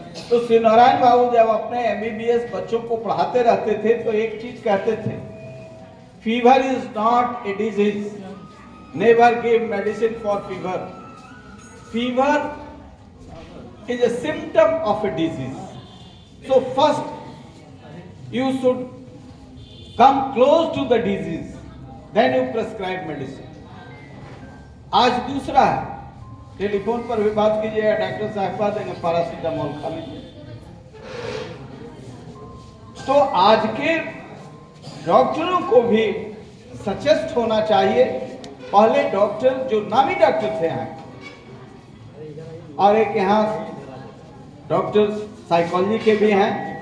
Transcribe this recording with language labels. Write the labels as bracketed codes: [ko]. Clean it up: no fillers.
[hi] तो शिवनारायण बाबू जब अपने MBBS बच्चों को पढ़ाते रहते थे तो एक चीज कहते थे, [en] Fever is not a disease, never give medicine for fever, fever is a symptom of a disease. So first you should come close to the disease, then you prescribe medicine. [hi] आज दूसरा है, टेलीफोन पर भी बात कीजिएगा, doctor साहब कह देंगे पैरासीटामोल खा लीजिए। तो आज के डॉक्टरों को भी सचेत होना चाहिए। पहले डॉक्टर जो नामी डॉक्टर थे यहाँ, और एक यहाँ डॉक्टर साइकोलॉजी के भी हैं।